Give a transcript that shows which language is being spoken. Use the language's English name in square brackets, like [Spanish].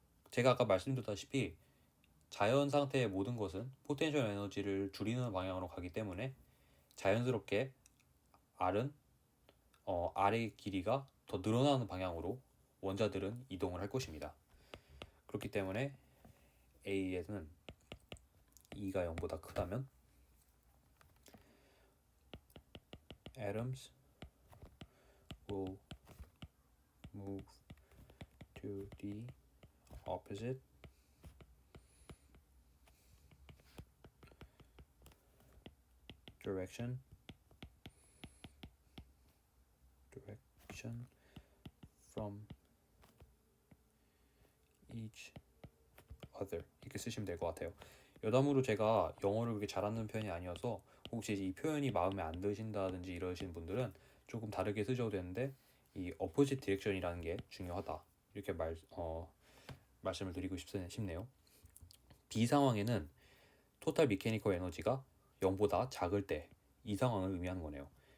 [Korean] 제가 아까 말씀드렸다시피 자연 상태의 모든 것은 포텐셜 에너지를 줄이는 방향으로 가기 때문에 자연스럽게 R의 길이가 더 늘어나는 방향으로 원자들은 이동을 할 것입니다. 그렇기 때문에 A에는 E가 0보다 크다면 [English] atoms will move to the opposite direction from each other, [Korean] 이렇게 쓰시면 될 것 같아요. 여담으로 제가 영어를 그렇게 잘하는 편이 아니어서 혹시 이 표현이 마음에 안 드신다든지 이러신 분들은 조금 다르게 쓰셔도 되는데 이 opposite direction이라는 게 중요하다, 이렇게 말씀을 드리고 싶네요. B 상황에는 토탈 미케니컬 에너지가 0보다 작을 때 이 상황을 의미하는 거네요.